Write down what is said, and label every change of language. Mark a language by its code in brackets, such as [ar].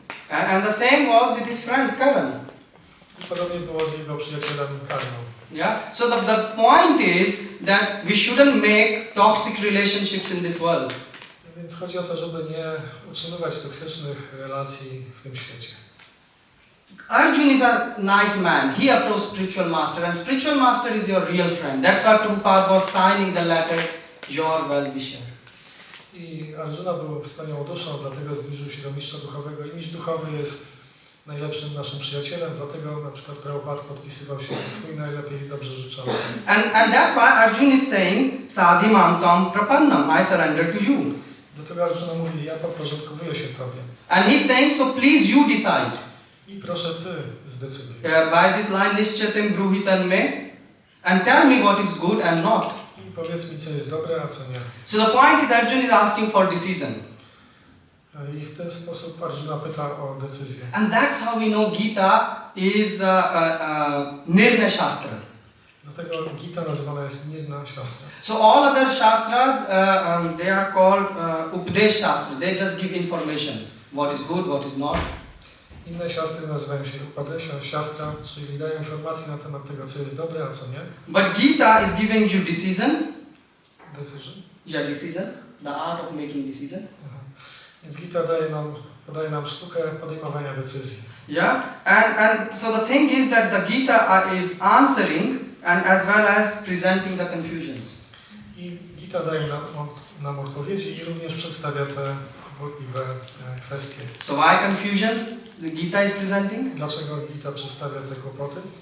[en] And the same was with his friend Karan. [pl] I podobnie było z jego przyjacielem Karmą. [en] Yeah. So the point is that we shouldn't make toxic relationships in this world. [pl] Więc chodzi o to, żeby nie utrzymywać toksycznych relacji w tym świecie. [en] Arjun is a nice man. He approached spiritual master, and spiritual master is your real friend. That's why Prabhupada was signing the letter, your well-wisher. [pl] I Arjuna był wspaniałą duszą, dlatego zbliżył się do mistrza duchowego. I mistrz duchowy jest najlepszym naszym przyjacielem, dlatego na przykład Prabhupada podpisywał się Twój najlepiej dobrze życzący. [en] And that's why Arjun is saying, [sa] Sadhi mam tam prapannam, [en] I surrender to you. [pl] Dlatego Arjuna mówi, ja podporządkowuję się Tobie. [en] And he's saying, so please you decide. [pl] I proszę Ty zdecyduj. [en] By this line, [sa] nishchatim bruhitan me, [en] and tell me what is good and not. [pl] I powiedz mi, co jest dobre, a co nie. [en] So the point is, Arjun is asking for decision. [pl] I w ten sposób Arjuna pyta o decyzję. [en] And that's how we know Gita is Nirnaya Shastra. [pl] Dlatego Gita nazywana jest Nirna Shastra. [en] So all other Shastras, they are called Upadesh Shastra. They just give information. What is good, what is not. [pl] Inne siastry nazywają się Upadesha Shastra, czyli dają informacje na temat tego, co jest dobre, a co nie. [en] But Gita is giving you decision. Decision. Yeah, decision. The art of making decision. Aha. [pl] Więc Gita podaje nam sztukę podejmowania decyzji. [en] Yeah, and so the thing is that the Gita is answering and as well as presenting the confusions. [pl] I Gita daje nam odpowiedzi i również przedstawia te wątpliwe kwestie. [en] So why confusions the Gita is presenting? [pl] Dlaczego Gita przedstawia te kłopoty?